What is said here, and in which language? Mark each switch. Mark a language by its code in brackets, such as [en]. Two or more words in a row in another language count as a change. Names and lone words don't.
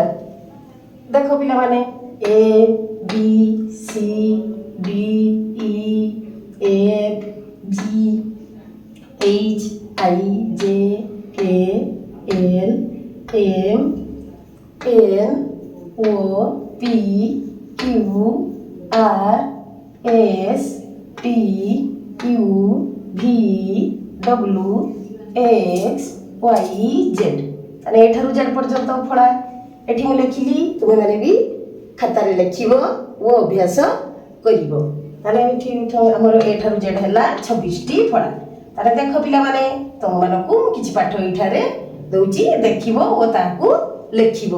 [or] ଦେଖ ପିଲା ମାନେ [en] A B C D E F G H I J K L M N O P Q R S T U V W X Y Z. [or] ତା'ନେ A ଠାରୁ Z ପର୍ଯ୍ୟନ୍ତ ଫଡ଼ା ଏଠି ମୁଁ ଲେଖିଲି ତୁମେ ମାନେ ବି ଖାତା ରେ ଲେଖିବ ଓ ଅଭ୍ୟାସ କରିବ। ତା'ନେ ଏଠି ହମର A ଠାରୁ Z ହେଲା 26 ଟି ଫଡ଼ା। ତା'ପରେ ଦେଖ ପିଲା ମାନେ ତୁମ ମାନଙ୍କୁ କିଛି ପାଠ ଏଠାରେ ଦେଉଛି ଦେଖିବ ଓ ତାକୁ ଲେଖିବ।